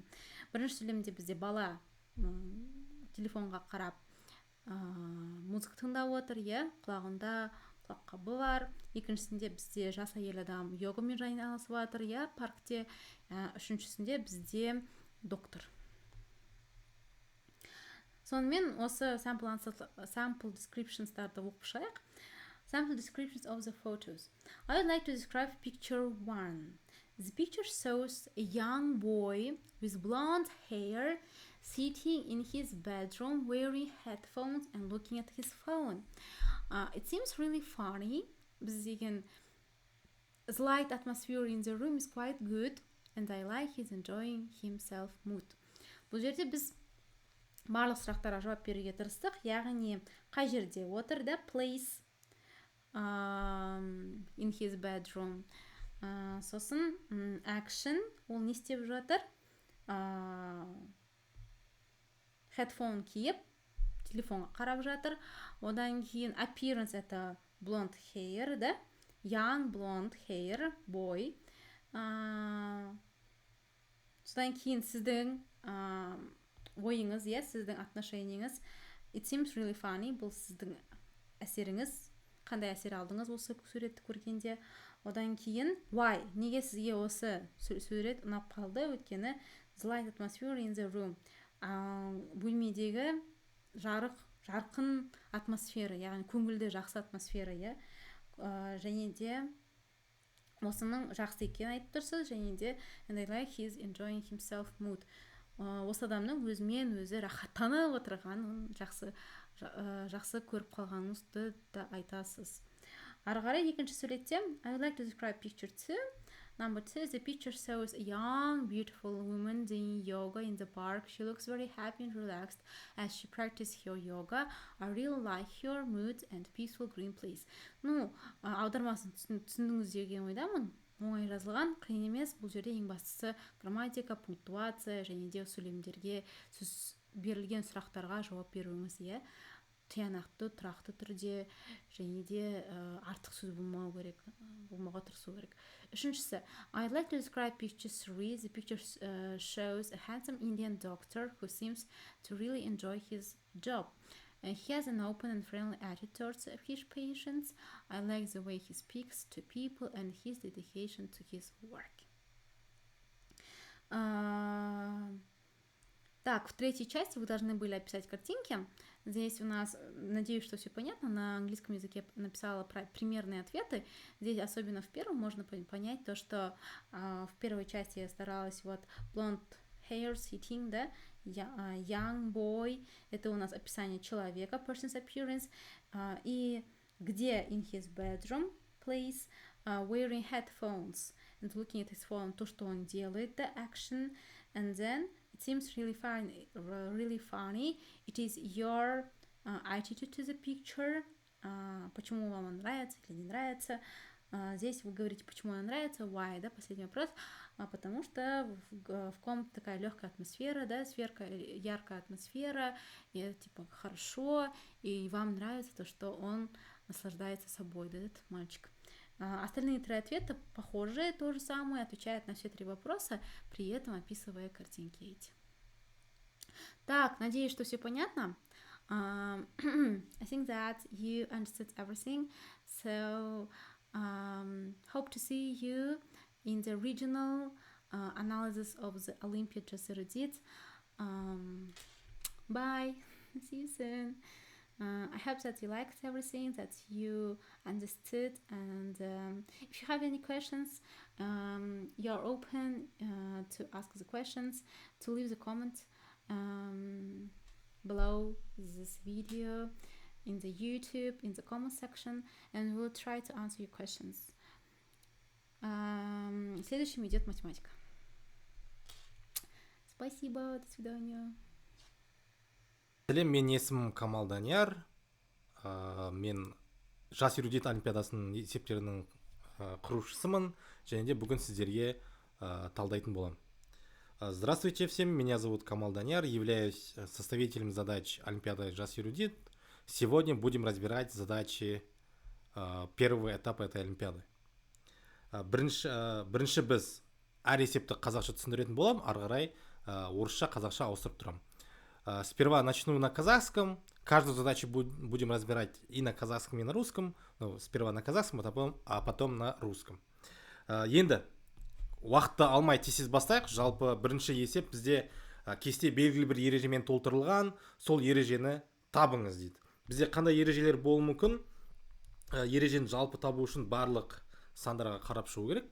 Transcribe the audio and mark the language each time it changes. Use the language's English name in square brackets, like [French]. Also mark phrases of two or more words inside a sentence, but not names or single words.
[Kazakh] Бірінші сөйлемде бізде бала телефонға қарап музыка тыңдап отыр, құлағында құлаққабы бар. Екіншісінде бізде жас әйел адам йогамен айналысып жатыр, паркте. Үшіншісінде бізде доктор. Сонымен осы [English] sample descriptions- [Kazakh] тарды оқып шығайық. [English] Sample descriptions of the photos. I would like to describe picture 1. The picture shows a young boy with blonde hair sitting in his bedroom wearing headphones and looking at his phone. It seems really funny. The light atmosphere in the room is quite good and I like his enjoying himself mood. [Kazakh] Бұл жерде біз барлық сұрақтарға жауап беруге тырыстық, яғни қай жерде отыр, да, [English] place in his bedroom. [Kazakh] Сосын action, ол не істеп жатыр? Headphone киіп, телефонға қарап жатыр. Одан кейін appearance, это [English] blonde hair, [Kazakh] да? [English] Young blonde hair boy. [Kazakh] Содан кейін сіздің ойыңыз, сіздің отношениеңіз. [English] It seems really funny. [Kazakh] Бұл сіздің әсеріңіз. Қандай әсер алдыңыз осы суретті көргенде. Одан кейін [English] why? [Kazakh] Неге сізге осы сурет ұнап қалды? Өйткені [English] the light atmosphere in the room. [Kazakh] Бөлмедегі жарқын атмосфера, яғни көңілді жақсы атмосфера, және де осының жақсы екенін айтып тұрсыз, және де [English] and I like his enjoying himself mood. [Kazakh] Осы адамның өзімен өзі рахаттанып отырғанын, жақсы көріп қалғаныңызды да айтасыз. Ары қарай екінші суретте [English] I would like to describe picture 2. Number 2, the picture shows a young, beautiful woman doing yoga in the park. She looks very happy and relaxed as she practices her yoga. I really like her mood and peaceful green place. [Kazakh] Ну, аудармасын түсіндіңіз деген ойдамын. Оңай жазылған, қиын емес. Бұл жерде ең бастысы грамматика, пунктуация және де сөйлемдерге сіз берілген сұрақтарға жауап беруіңіз, иә. Тиянақты, тұрақты түрде және де артық сөз болмауға тырысу керек. Үшіншісі, [English] I'd like to describe picture 3. The picture shows a handsome Indian doctor who seems to really enjoy his job. He has an open and friendly attitude towards his patients. I like the way he speaks to people and his dedication to his work. [Russian] Так, в третьей части вы должны были описать картинки. Здесь у нас, надеюсь, что все понятно, на английском языке написала примерные ответы. Здесь, особенно в первом, можно понять то, что в первой части я старалась вот [English] blonde hair sitting, [Russian] да, [English] young boy, [Russian] это у нас описание человека, [English] person's appearance, [Russian] и где [English] in his bedroom, place, wearing headphones and looking at his phone, [Russian] то, что он делает, [English] the action, and then it seems really funny. It is your attitude to the picture. [Russian] Почему вам он нравится или не нравится. Здесь вы говорите, почему он нравится, why, да, последний вопрос. Потому что в комнате такая легкая атмосфера, да, яркая атмосфера, и типа хорошо, и вам нравится то, что он наслаждается собой, да, этот мальчик. Остальные три ответа похожие, то же самое, отвечают на все три вопроса, при этом описывая картинки эти. Так, надеюсь, что все понятно. [English] I think that you understood everything. So, hope to see you in the regional analysis of the Olympiad just erudite. Bye. See you soon. I hope that you liked everything, that you understood, and if you have any questions, you're open to ask the questions, to leave the comment below this video in the YouTube, in the comment section, and we'll try to answer your questions. [Russian] Следующим идет математика. Спасибо, до свидания. [Kazakh] Сәлем, мен есімім Камал Данияр. Мен жас эрудит олимпиадасының есептерінің құрушысымын, және де бүгін сіздерге талдайтын боламын. [Russian] Здравствуйте всем, меня зовут Камал Данияр, являюсь составителем задач Олимпиады жас эрудит. Сегодня будем разбирать задачи первого этапа этой олимпиады. [Kazakh] Бірінші біз әр есепті қазақша түсіндіретін болам, ары қарай орысша, қазақша ауыстырып тұрам. [Russian] Сперва начну на казахском. Каждую задачу будем разбирать и на казахском, и на русском. Ну, сперва на казахском, а потом на русском. [Kazakh] Енді уақытты алмай тез бастайық. Жалпы бірінші есеп бізде кесте белгілі бір ережемен толтырылған. Сол ережені табыңыз дейді. Бізде қандай ережелер болуы мүмкін? Ережені жалпы табу үшін барлық сандарға қарап шығу керек.